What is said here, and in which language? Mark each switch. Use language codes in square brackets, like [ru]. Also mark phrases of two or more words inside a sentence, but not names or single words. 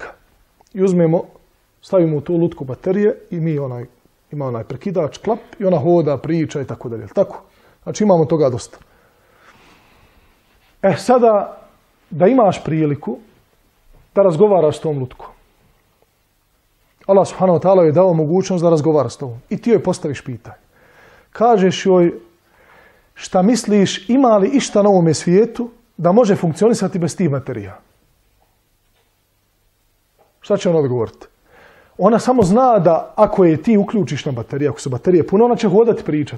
[bs] I stavimo u tu lutku baterije i mi ima onaj prekidač, klap i ona hoda, priča i tako dalje. Tako? Znači imamo toga dosta. Sada da imaš priliku da razgovaraš s tom lutkom. [ar] الله سبحانه وتعالى [bs] je dao mogućnost da razgovara s tobom. I ti joj postaviš pitanje. Kažeš joj šta misliš, ima li išta na ovome svijetu da može funkcionisati bez tih baterija? Šta će ona odgovoriti? Ona samo zna da ako je ti uključiš na baterije, ako su baterije puno, ona će hodati pričati.